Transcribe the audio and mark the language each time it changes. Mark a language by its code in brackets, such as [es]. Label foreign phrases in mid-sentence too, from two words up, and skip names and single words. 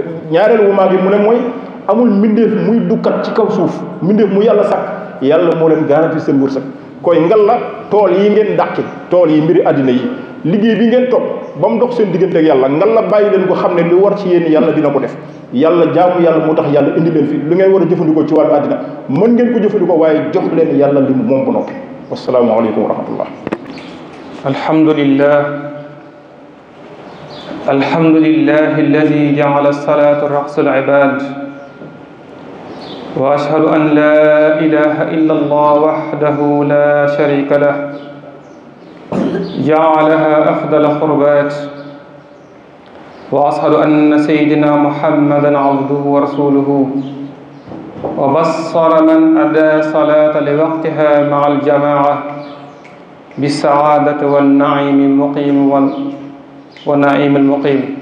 [wo] ñaareel womaa bi mu ne mooy amul mbindeef muy dukkat ci kaw suuf mbindeef mu yàlla sàkk yàlla moo leen garanti seen wërsëg koy ngal la tool yi ngeen dàqi tool yi mbiri àddina yi liggéey bi ngeen topp ba mu dox seen diggante ak yàlla ngal la bàyyi leen ko xam ne lu war ci yéen yàlla dina ko def yàlla jaamu yàlla moo tax yàlla indi leen fi lu ngeen war a jëfandikoo ci wàllu àddina mën ngeen ko jëfandikoo waaye jox leen yàlla li mu moom ko noppi [ar] والسلام عليكم ورحمة الله الحمد لله الذي جعل الصلاة رأس العباد وأشهد أن لا إله إلا الله وحده لا شريك له جعلها أفضل القربات وأشهد أن سيدنا محمدا عبده ورسوله وبصر من أدى صلاة لوقتها مع الجماعة بالسعادة والنعيم المقيم والنعيم المقيم